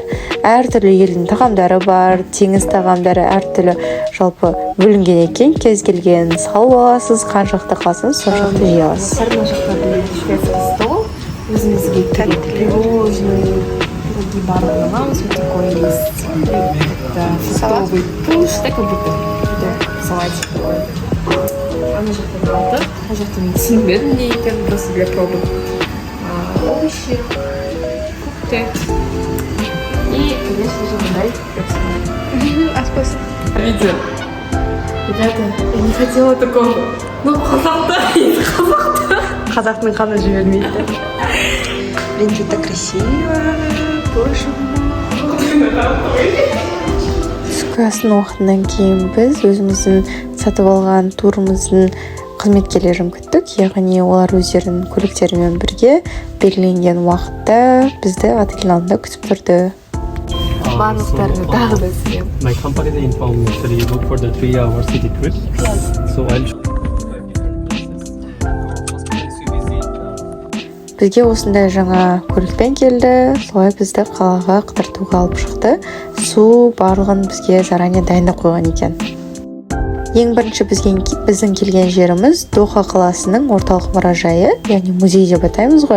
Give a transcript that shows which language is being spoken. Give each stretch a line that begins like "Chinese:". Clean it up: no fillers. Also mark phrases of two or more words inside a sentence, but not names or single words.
Kazakh: Әртүрлі елдің тағамдары бар, теңіз тағамдары әртүрлі жалпы бөлінген екен. Кез келген салып аласыз, қаншақты қалсаңыз соншақты жей аласыз. Мына жақта
Russian: шведский стол.
Kazakh: Өзімізге
Russian: пирожные, пироги
Kazakh: барлығын аламыз.
Russian: Вот такой есть. Это фруктовый пуш, так как будто салатик такой.
Kazakh: Ана жақта балды. Ана жақта мен түсінбедім не екен,
Russian: просто для пробы. Овощи, фрукты. И, конечно же, мындай пепси.
Kazakh: Аспас.
Russian: Видео. Ребята, я не хотела такого. Ну,
Kazakh: қазақта есть, қазақта. Қазақтың қаны жібермейді.
Russian: Блин, что-то красиво. Боже мой.
Kazakh: Түскі астың уақытынан кейін біз өзіміздің сатып алған турымыздың қызметкерлерін күттік. Яғни олар өздерінің көліктерімен бірге белгіленген уақытта бізді отель алдында күтіп тұрды. барлықтарына тағы да сізге.
English: My company they informed me actually book for the 3-hour city trip. So I'll
Kazakh: бізге осындай жаңа көлікпен келді, солай бізді қалаға қыдыртуға алып шықты. Су барлығын бізге заранее дайындап қойған екен. Ең бірінші біздің келген жеріміз Доха қаласының орталық мұражайы, яғни музей деп атаймыз ғой.